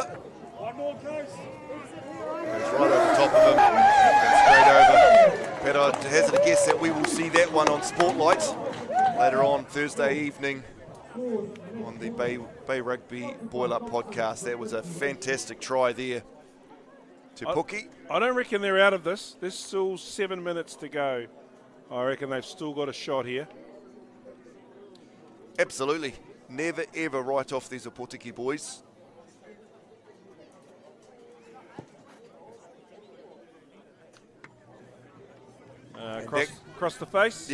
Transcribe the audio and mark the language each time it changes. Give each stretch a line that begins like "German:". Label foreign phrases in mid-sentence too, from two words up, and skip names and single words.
English: Goes right over top of him. And straight over. But I'd hazard a guess that we will see that one on Spotlight later on Thursday evening on the Bay Rugby Boil-Up podcast. That was a fantastic try there. Te Puke. I don't reckon they're out of this. There's still 7 minutes to go. I reckon they've still got a shot here. Absolutely. Never ever write off these Ōpōtiki boys. Across the face.